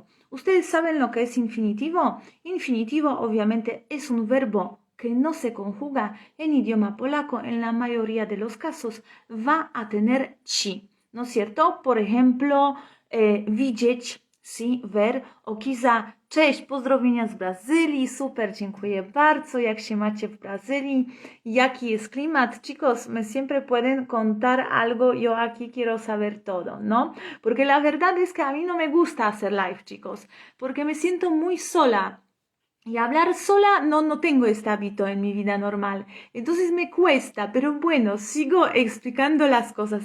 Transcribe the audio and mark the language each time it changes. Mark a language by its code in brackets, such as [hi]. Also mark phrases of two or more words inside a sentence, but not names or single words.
[es] ¿Ustedes saben lo que es infinitivo? Infinitivo obviamente es un verbo que no se conjuga en idioma polaco. En la mayoría de los casos va a tener ci, ¿no es cierto? Por ejemplo, widzieć, sí, ver, o quizá [pl] cześć, pozdrowienia z Brazylii, super, dziękuję bardzo, jak się macie w Brazylii, jaki jest klimat, [es] chicos, me siempre pueden contar algo, yo aquí quiero saber todo, ¿no? Porque la verdad es que a mí no me gusta hacer live, chicos, porque me siento muy sola. Y hablar sola no tengo este hábito en mi vida normal. Entonces me cuesta, pero bueno, sigo explicando las cosas.